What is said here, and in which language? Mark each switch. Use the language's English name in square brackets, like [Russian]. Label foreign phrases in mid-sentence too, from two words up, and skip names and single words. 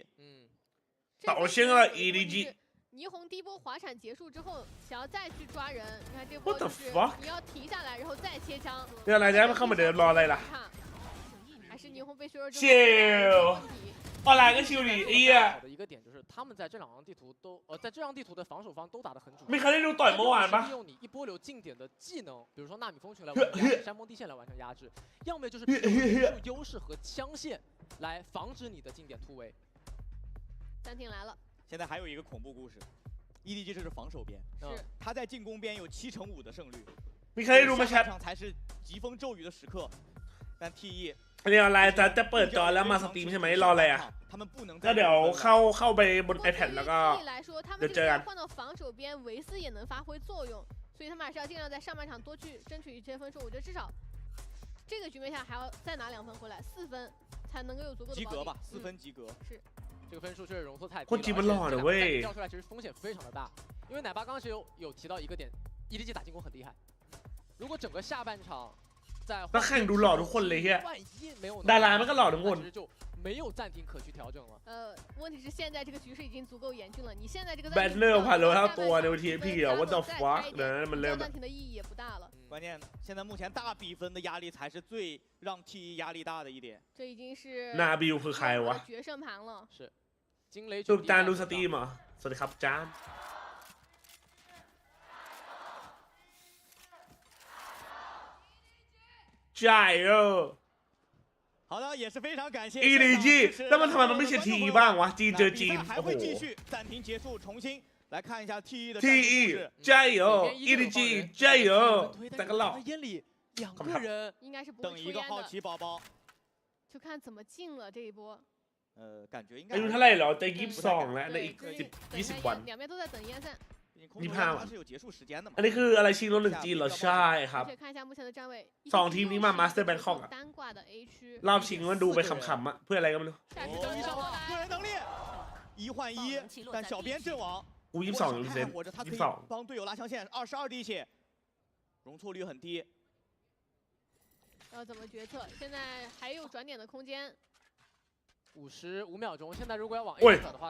[Chinese] 倒向了 EDG。霓虹第一波滑铲结束之后，想要再去抓人，你看这波就是你要停下来，然后再切枪。 [Thai] เดี๋ยวอะไรจะเข้ามาเดินรออะไรล่ะ [Chinese] 还是霓虹被削弱之后。后来个修理，哎呀！好的一个点就是他们在这2张地图都在这张地图的防守方都打得很主动。没看那种 [Thai] ต่อยเมื่อวานปะ？ [Chinese] 利用你一波流近点的技能，比如说纳米风群来完成压制，山峰地线来完成压制，要么就是利用人数优势和枪线来防止你的近点突围。暂停来了。现在还有一个恐怖故事 ，EDG 这是防守边，他在进攻边有7成5的胜率。你看那种下场才是疾风骤雨的时刻，但 TE。 [Thai] นี่อะไรจะเปิดจอแล้วมาสตรีมใช่ไหมรออะไรอ่ะก็เดี๋ยวเข้าไปบน iPad แล้วก็เดี๋ยวเจอกัน [Chinese] 换到防守边维斯也能发挥作用，所以他们还是要尽量在上半场多去争取一些分数。我觉得至少这个局面下还要再拿2分回来，4分才能够有足够的及格吧，4分及格。是，这个分数确实容错太低了。 [Thai] คนจีนมันหล่อนะเว้ย [Chinese] 掉出来其实风险非常的大，因为奶爸刚刚其实有提到一个点 ，EDG 打进攻很厉害。如果整个下半场 [Thai] นักแข่งดูหล่อทุกคนเลยเฮียดารามันก็หล่อทุกคน [Chinese] 没有暂停可去调整了。问题是现在这个局势已经足够严峻了，你现在这个 [Thai] แบนเนอร์พันโลเท่าตัวใน TP อ่ะ [English] what the fuck [Thai] นะมันเริ่ม [Chinese] 暂停的意义也不大了。关键现在目前大比分的压力才是最让 TE 压力大的一点。这已经是 [Thai] นาบิวคือใครวะ [Chinese] 决胜盘了。是惊雷 [Thai] จุดจานดูสตรีมอ่ะสวัสดีครับจาน加油！ [Chinese] 好的，也是非常感谢 EDG。那么他们没写 TE [Thai] บ้างวะจีนเจอจีน [Chinese] 还会继续暂停结束，重新来看一下 TE 的 TE 加油 ，EDG 加油！这个老眼里2个人应该是不等一个好奇宝宝，就看怎么进了这一波。感觉应该 [Thai] อายุเท่าไหร่เหรอจะ22แล้วในอีก10-20 วัน [Chinese] 两边都在等EN3。 25 它是有结束时间的嘛。 [Thai] อันนี้คืออะไรชิงโล1G เหรอใช่ครับ2ทีมนี้มามาสเตอร์แบงคอกอะรอบชิงมันดูไปขำๆอะเพื่ออะไรก็ไม่รู้ [Chinese] 个人能力1换1，但小编阵亡。 [Thai] กู22% [Chinese] 活着，他可以帮队友拉枪线，22滴血，容错率很低。要怎么决策？现在还有转点的空间。 55秒钟，现在如果要往 A 走的话，